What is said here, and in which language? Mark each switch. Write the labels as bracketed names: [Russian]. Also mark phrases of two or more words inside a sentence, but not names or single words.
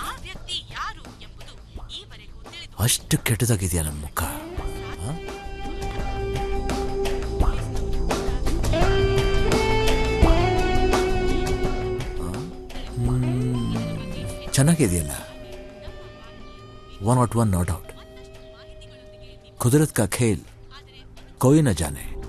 [Kannada] ಆ ವ್ಯಕ್ತಿ ಯಾರು ಎಂಬುದು ಈವರೆಗೂ ತಿಳಿದು ಅಷ್ಟು ಕೆಟ್ಟದಾಗಿದೆಯಾ ನಮ್ಮ ಮುಖ? ಚೆನ್ನಾಗಿದೆಯಲ್ಲ. [Hindi] 101 नॉट आउट. कुदरत का खेल कोई न जाने.